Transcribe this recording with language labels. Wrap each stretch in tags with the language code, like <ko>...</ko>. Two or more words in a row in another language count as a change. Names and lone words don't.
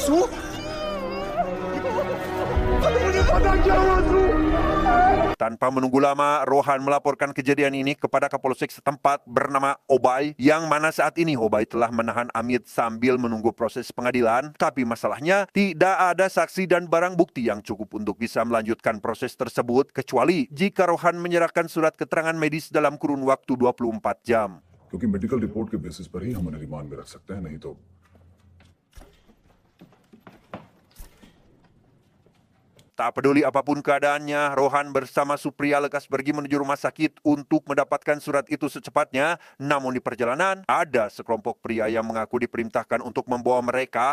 <id>Tanpa menunggu lama, Rohan melaporkan kejadian ini kepada Kapolsek setempat bernama Obay, yang mana saat ini Obay telah menahan Amit sambil menunggu proses pengadilan. Tapi masalahnya, tidak ada saksi dan barang bukti yang cukup untuk bisa melanjutkan proses tersebut, kecuali jika Rohan menyerahkan surat keterangan medis dalam kurun waktu 24 jam.</id> <hi>क्योंकि</hi> <en>medical report</en> <hi>के बेसिस पर ही हम उन्हें रिमांड में रख सकते हैं, नहीं तो</hi> <id>Tak peduli apapun keadaannya, Rohan bersama Supriya lekas pergi menuju rumah sakit untuk mendapatkan surat itu secepatnya. Namun di perjalanan, ada sekelompok pria yang mengaku diperintahkan untuk membawa mereka.</id>